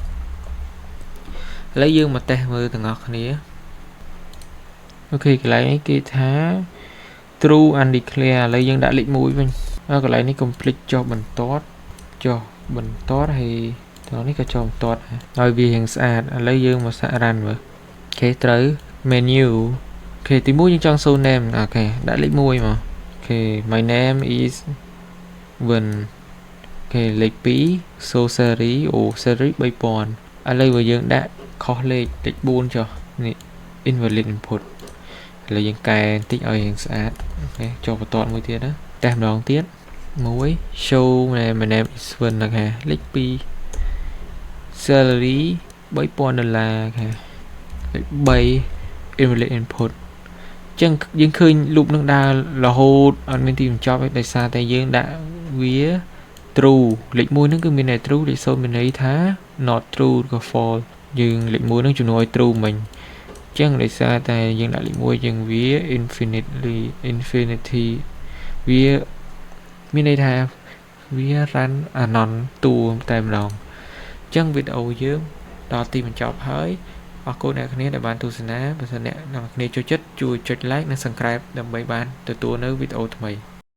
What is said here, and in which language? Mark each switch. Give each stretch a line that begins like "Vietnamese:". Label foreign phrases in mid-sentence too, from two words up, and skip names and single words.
Khmer: ឡូវយើងមកតេស្តមើលទាំងអស់គ្នាអូខេកន្លែងនេះគេថា
English: true undeclare
Khmer: ឥឡូវយើងដាក់លេខ1វិញកន្លែងនេះ complete ចុះបន្ទា ត់ហើយត្រង់នេះក៏ចុះបន្ទាត់ហើយវារៀងស្អាតឥឡូវយើងមកសាក run មើលអូខេត្រូវ menu អូខេ ទី1យើងចង់
English: show name
Khmer: អូខេដាក់លេខ1មកអូខេ
English: my name is Vin
Khmer: អូខេលេខ2
English: show salary salary 3000
Khmer: ឥឡូវបើយើងដាក់ខុសលេខ4ចុះនេះ
English: invalid input
Khmer: ឥឡូវយើងកែបន្តិចឲ្យរៀងស្អាតអូខេចុះបន្ទាត់មួយទៀតណាតេស្តម្ដងទៀត1
English: show my name is Vin
Khmer: អូខេលេខ 2 salary $3,000អូខេលេខ3
English: invalid input
Khmer: ចឹងយើងឃើញ loop នឹងដើររហូតអត់មានទីបញ្ចប់ទេ ដោយសារតែយើងដាក់វា true លេខ1ហ្នឹងគឺមានន័យ true លេខ0មានន័យថា
English: not true
Khmer: ក៏ false យើងលេខ1ហ្នឹងជំនួសឲ្យ true មិញចឹងដោយសារតែយើងដាក់លេខ1យើងវា infinity វាមានន័យថាវា
English: run anon
Khmer: តួតែម្ដងចឹងវីដេអូយើងដល់ទីបញ្ចប់ហើយអរគុណអ្នកគ្នាដែលបានទស្សនាបើសិនអ្នកនរគ្នាចូលចិត្តជួយចុច like និង subscribe ដើម្បីបានទទួលនៅវីដេអូថ្មី